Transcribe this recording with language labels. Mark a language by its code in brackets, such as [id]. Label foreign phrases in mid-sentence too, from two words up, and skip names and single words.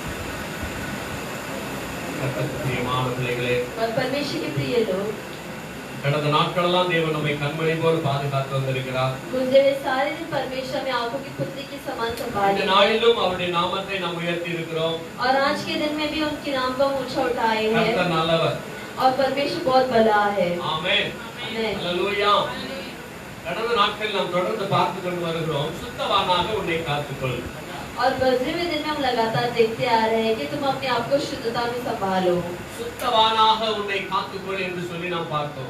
[ta] கர்த்தருடைய பிரியமான பிள்ளைகளே [hi] और परमेश्वर के प्रिय लोग [ta] கடந்த நாட்களெல்லாம் தேவன் நம்மை கண்மணி போல் பாதுகாத்து வந்திருக்கிறார். [hi] गुजरे हुए सारे दिन परमेश्वर में आंखों की पुतली के समान [ta] இந்த [hi] संभाले [ta] நாளிலும் அவருடைய நாமத்தை நாம் உயர்த்தி இருக்கிறோம். [hi] और आज के दिन में भी उनके नाम को ऊंचा उठाए हैं [ta] கர்த்தர் நல்லவர். [hi] और परमेश्वर बहुत बड़ा है। [ta] ஆமென். [hi] आमेन। [ta] அல்லேலூயா. கடந்த நாட்களில் நாம் தொடர்ந்து பார்த்து கொண்டு வருகிறோம். சுத்தவானாக உன்னை காத்துக்கொள். [hi] और गुजरे हुए दिन में हम लगातार देखते आ रहे हैं कि तुम अपने आप को शुद्धता में संभालो [ta] சுத்தவானாக உன்னை காத்துக்கொள் என்று சொல்லி நாம் பார்த்தோம்.